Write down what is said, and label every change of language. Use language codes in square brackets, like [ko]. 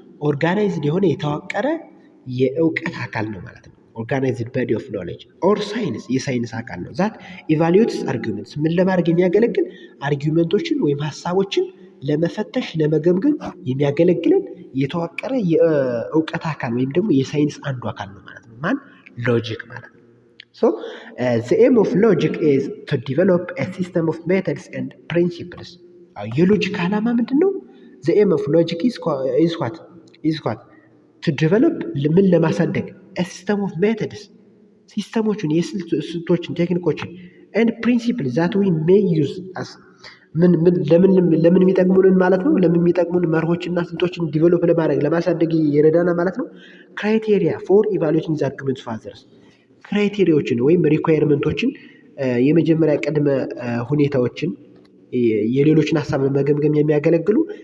[am] ኦርጋናይዝድ የሆነ የተዋቀረ የእውቀት አካል ነው ማለት ነው። [en] ኦርጋናይዝድ በዲ ኦፍ ኖሌጅ ኦር ሳይንስ [am] የሳይንስ አካል ነው። [en] ዛት ኢቫሉዌትስ አርጊመንትስ [am] ምን ለማድረግ የሚያገለግል አርጊመንቶችን ወይም ሀሳቦችን ለመፈተሽ ለመገምገም የሚያገለግልን የተዋቀረ የእውቀት አካል ወይም ደግሞ የሳይንስ አንዱ አካል ነው ማለት ነው። ማን? ሎጂክ ማለት ነው። [en] ሶ the aim of logic is to develop a system of methods and principles. [am] የሎጂክ ዓላማ ምንድን ነው? [en] the aim of logic is what to develop [am] ምን ለማሳደግ [en] a system of methods [am] ሲስተሞችን የስልቶችን ቴክኒኮችን [en] and principles that we may use as [am] ለምን የሚጠቅሙንን ማለት ነው። ለምን የሚጠቅሙን መርሆችና ስልቶችን ዲቨሎፕ ለማድረግ ለማሳደግ ይረዳና ማለት ነው። [en] ክራይቴሪያ ፎር ኢቫሉዌቲንግ ዘ አርጊመንትስ ፋዘርስ [am] ክራይቴሪያዎችን ወይም ሪኳየርመንቶችን የመጀመሪያ ቅድመ ሁኔታዎችን የሌሎችን ሀሳብ መገምገም የሚያገለግሉ